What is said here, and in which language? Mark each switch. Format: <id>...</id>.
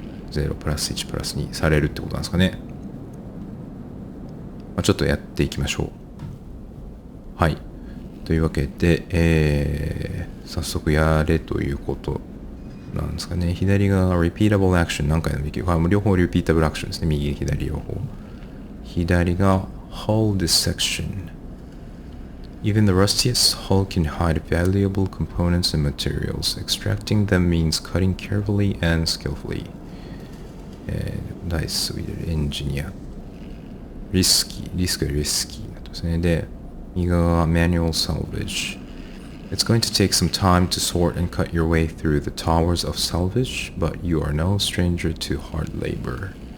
<ja>0、+1、+2されるってことなんですかね。ちょっとやっていきましょう。はい。というわけで、早速やれということなんですかね。左が repeatable action 何回でもできる。両方 repeatable action ですね。右、左両方。左が</ja> <en>hull dissection. Even the rustiest hull can hide valuable components and materials. Extracting them means cutting carefully and skillfully.</en> <ja>ダイスを入れるエンジニア。リスクよりリスキーになってますね。で、右側が manual salvage.</ja> <en>It's going to take some time to sort and cut your way through the towers of salvage, but you are no stranger to hard labor.</en>